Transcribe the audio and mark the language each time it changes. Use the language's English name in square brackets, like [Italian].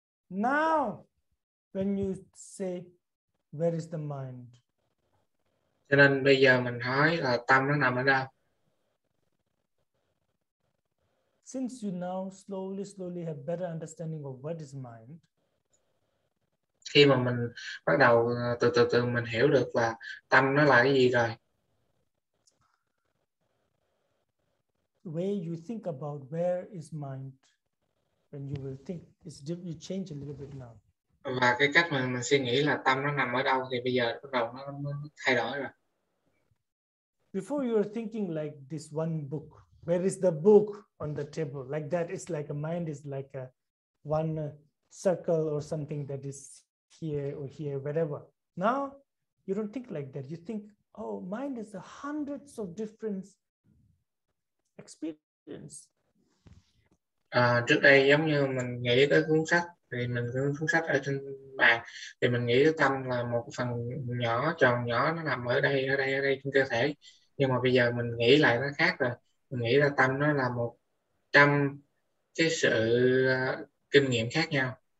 [English] Now, when you say, where is the mind? [Vietnamese] Cho nên bây giờ mình hỏi là tâm nó nằm ở đâu? [English] Since you now slowly have better understanding of what is mind, [Vietnamese] khi mà mình bắt đầu từ mình hiểu được là tâm nó là cái gì rồi, [English] the way you think about where is mind, when you will think, you change a little bit now. [Vietnamese] Và cái cách mà mình suy nghĩ là tâm nó nằm ở đâu thì bây giờ bắt đầu nó thay đổi rồi. [English] Before you were thinking like this one book, where is the book on the table? Like that, it's like a mind is like a one circle or something that is here or here, wherever. Now, you don't think like that. You think, oh, mind is hundreds of different experience. [Vietnamese] Trước đây giống như mình nghĩ tới cuốn sách, thì mình cuốn sách ở trên bàn, thì mình nghĩ tới tâm là một phần nhỏ, tròn nhỏ, nó nằm ở đây trên cơ thể. Nhưng mà bây giờ mình nghĩ lại nó khác rồi. Mình nghĩ là tâm nó là 100 cái sự kinh nghiệm khác nhau.